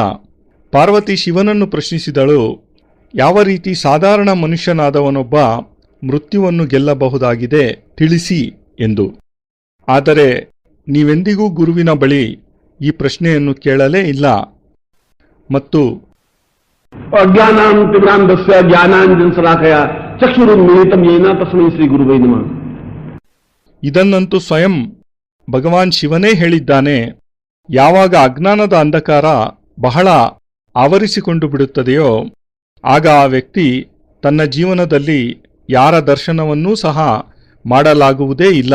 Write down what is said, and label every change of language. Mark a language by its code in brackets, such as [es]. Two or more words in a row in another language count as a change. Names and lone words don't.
[kn] ಪಾರ್ವತಿ ಶಿವನನ್ನು ಪ್ರಶ್ನಿಸಿದಳು, ಯಾವ ರೀತಿ ಸಾಧಾರಣ ಮನುಷ್ಯನಾದವನೊಬ್ಬ ಮೃತ್ಯುವನ್ನು ಗೆಲ್ಲಬಹುದಾಗಿದೆ ತಿಳಿಸಿ ಎಂದು. ಆದರೆ ನೀವೆಂದಿಗೂ ಗುರುವಿನ ಬಳಿ ಈ ಪ್ರಶ್ನೆಯನ್ನು ಕೇಳಲೇ ಇಲ್ಲ. ಮತ್ತು [sa] ಅಜ್ಞಾನಾಂ ತಿಮಿರಾಂಧಸ್ಯ ಜ್ಞಾನಾಂಜನ ಶಲಾಕಯ ಚಕ್ಷುರುನ್ಮಿಲಿತಂ ಯೇನ ತಸ್ಮೈ ಶ್ರೀ ಗುರುವೇ ನಮಃ. [kn] ಇದನ್ನಂತೂ ಸ್ವಯಂ ಭಗವಾನ್ ಶಿವನೇ ಹೇಳಿದ್ದಾನೆ. ಯಾವಾಗ ಅಜ್ಞಾನದ ಅಂಧಕಾರ ಬಹಳ ಆವರಿಸಿಕೊಂಡು ಬಿಡುತ್ತದೆಯೋ ಆಗ ಆ ವ್ಯಕ್ತಿ ತನ್ನ ಜೀವನದಲ್ಲಿ ಯಾರ ದರ್ಶನವನ್ನೂ ಸಹ ಮಾಡಲಾಗುವುದೇ ಇಲ್ಲ.